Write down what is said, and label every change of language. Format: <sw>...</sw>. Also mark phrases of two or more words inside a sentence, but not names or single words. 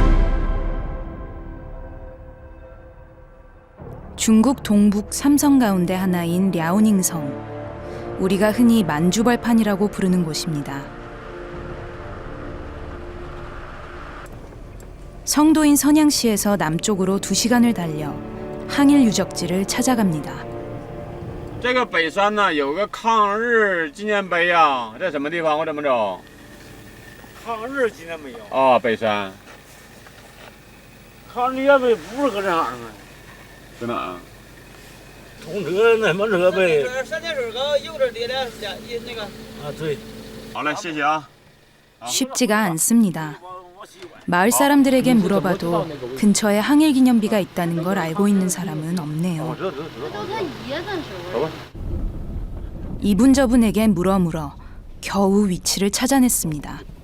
<ko>중국 동북 3성 가운데 하나인 랴오닝성, 우리가 흔히 만주벌판이라고 부르는 곳입니다. 성도인 선양시에서 남쪽으로 2시간을 달려 항일 유적지를 찾아갑니다.</ko> <zh>这个北山呢有个抗日纪念碑呀，在什么地方？我怎么找？抗日纪念碑啊，北山。抗日纪念碑不是搁这哪儿吗？搁哪儿？通车那什么车呗？三点水高右边叠的那个。啊，对。好嘞，谢谢啊。</zh> <ko>쉽지가 않습니다. 마을 사람들에게 물어봐도 근처에 항일 기념비가 있다는 걸 알고 있는 사람은 없네요. 이분저분에게 물어 겨우 위치를 찾아냈습니다.</ko>